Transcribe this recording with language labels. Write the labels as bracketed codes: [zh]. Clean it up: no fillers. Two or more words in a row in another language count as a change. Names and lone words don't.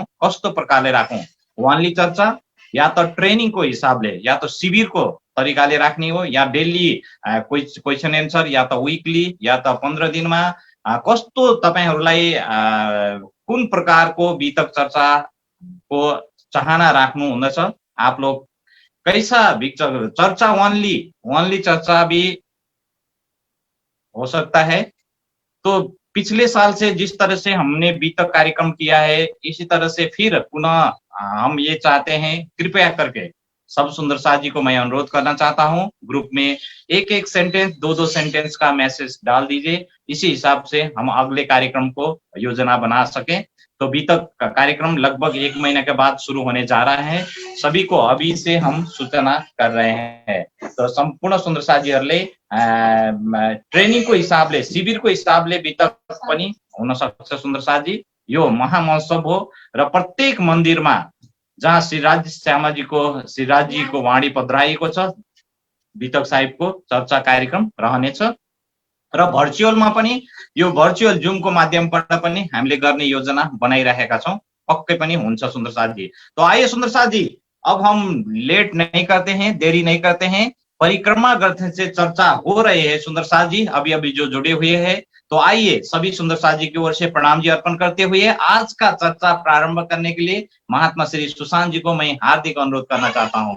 [ne] कस्तो प्रकारले राखौँ, वानली चर्चा या त ट्रेनिङको हिसाबले या त शिविरको तरिकाले राख्ने हो, या [en] daily question answer, [ne] या त विकली, या त 15 दिनमा, कस्तो तपाईहरूलाई कुन प्रकारको वितक चर्चाको चाहना राख्नु हुँदछ। [hi] आप लोग कैसा चर्चा वानली चर्चा भी हो सकता है। तो पिछले साल से जिस तरह से हमने वितक कार्यक्रम किया है, इसी तरह से फिर पुनः हम ये चाहते हैं, कृपया करके सब सुंदर साथ जी को मैं अनुरोध करना चाहता हूँ, ग्रुप में 1-1 सेंटेंस 2-2 सेंटेंस का मैसेज डाल दीजिए। इसी हिसाब से हम अगले कार्यक्रम को योजना बना सकें। तो वितक का कार्यक्रम लगभग 1 महीने के बाद शुरू होने जा रहा है। सभी को अभी से हम सूचना कर रहे हैं। [ne] तो संपूर्ण सुन्दर साथीहरूले ट्रेनिङको हिसाबले, शिविरको हिसाबले वितक पनि हुन सक्छ सुन्दर साथी। यो महामहोत्सव हो र प्रत्येक मन्दिरमा जहाँ श्रीराजजीको वाणी पधराइएको छ, वितक साहिबको चर्चा कार्यक्रम रहनेछ। र भर्चुअलमा पनि यो भर्चुअल जुमको माध्यमबाट पनि हामीले गर्ने योजना बनाइरहेका छौँ। पक्कै पनि हुन्छ सुन्दर साथी। [hi] तो आइए सुन्दर साथी, अब हम लेट नहीं करते हैं, देरी नहीं करते हैं, परिक्रमा करते से चर्चा हो रही है सुन्दर साथ जी अभी अभी जो जुड़े हुए हैं। तो आइए सभी सुन्दर साथ जी की ओर से प्रणाम जी अर्पण करते हुए आज का चर्चा प्रारंभ करने के लिए महात्मा श्री सुशांत जी को मैं हार्दिक अनुरोध करना चाहता हूँ।